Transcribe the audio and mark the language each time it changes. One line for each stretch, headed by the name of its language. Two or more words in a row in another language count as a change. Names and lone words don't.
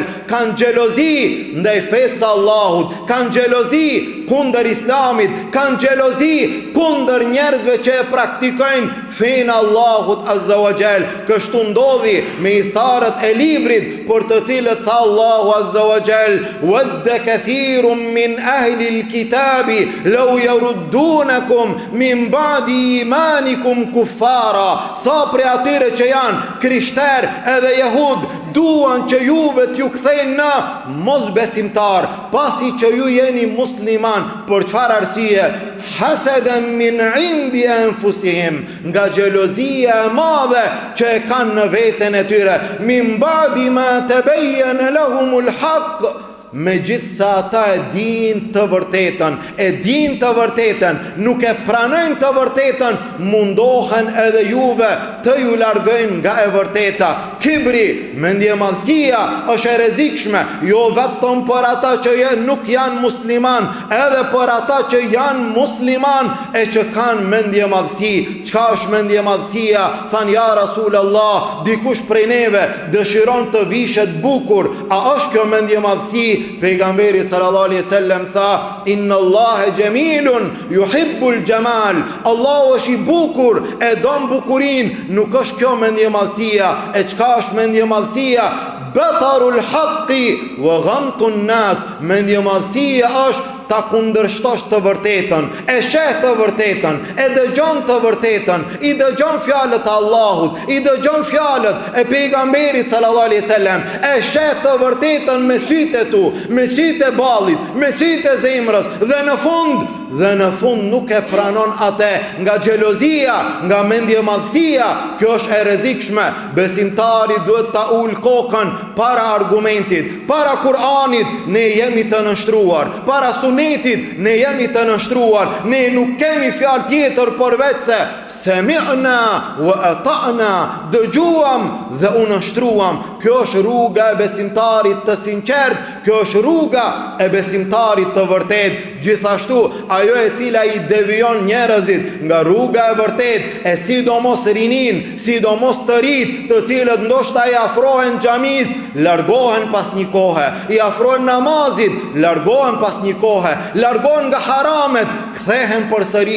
Albanian: Kanë xhelozi ndaj fesë Allahut, kanë xhelozi kundër Islamit, kanë xhelozi kundër njerëzve që e praktikojnë fen Allahut
Arabic: عز وجل.
Albanian: Kështu ndodhi me idhtarët e librit, për të cilët tha Allahu
Arabic: عز وجل: "ود كثير من أهل الكتاب لو يردونكم من بعد إيمانكم كفارا."
Albanian: Sa prej atyre që janë krishterë edhe jehud duan që juve t'ju kthejnë në mosbesimtar, pasi që ju jeni musliman. Për çfarë arsye?
Arabic: حسدا من عند أنفسهم,
Albanian: nga xhelozia e madhe që e kanë në veten e tyre.
Arabic: من بعد ما تبين لهم الحق,
Albanian: megjithse ata e din të vërtetën, nuk e pranojnë të vërtetën, mundohen edhe juve të ju largojnë nga e vërteta. Kibri, mendje madhësia është e rrezikshme, jo vetëm për ata që nuk janë musliman, edhe për ata që janë musliman e që kanë mendje madhësi. Çka është mendje madhësia? Than
Arabic: يا رسول الله,
Albanian: dikush prej neve dëshiron të vishet bukur, a është kjo mendje madhësi?
Arabic: Pejgamberi صلى الله عليه وسلم tha: "إن الله جميل يحب الجمال."
Albanian: Allahu është i bukur, e don bukurinë. Nuk është kjo mendje madhësia. E çka është mendje madhësia?
Arabic: بطر الحق وغمط الناس.
Albanian: Mendje madhësia është ta kundërshtosh të vërtetën, e sheh të vërtetën, e dëgjon të vërtetën, i dëgjon fjalët e Allahut, i dëgjon fjalët e pejgamberit
Arabic: صلى الله عليه وسلم,
Albanian: e sheh të vërtetën me sytë e tu, me sytë e ballit, me sytë e zemrës, dhe në fund nuk e pranon atë, nga xhelozia, nga mendje madhësia. Kjo është e rrezikshme. Besimtari duhet ta ul kokën para argumentit, para Kur'anit ne jemi të nënshtruar, para sunetit ne jemi të nënshtruar.
Arabic: Ne nuk kemi fjalë tjetër përveç se سمعنا وأطعنا,
Albanian: dëgjuam dhe u nënshtruam. Kjo është rruga e besimtarit të sinqert, kjo është rruga e besimtarit të vërtet. Gjithashtu ajo e cila i devion njerëzit nga rruga e vërtet, e sidomos rinin, sidomos të rit, të cilët ndoshta i afrohen xhamis, largohen pas një kohe, i afrohen namazit, largohen pas një kohe, largohen nga haramet, kthehen përsëri.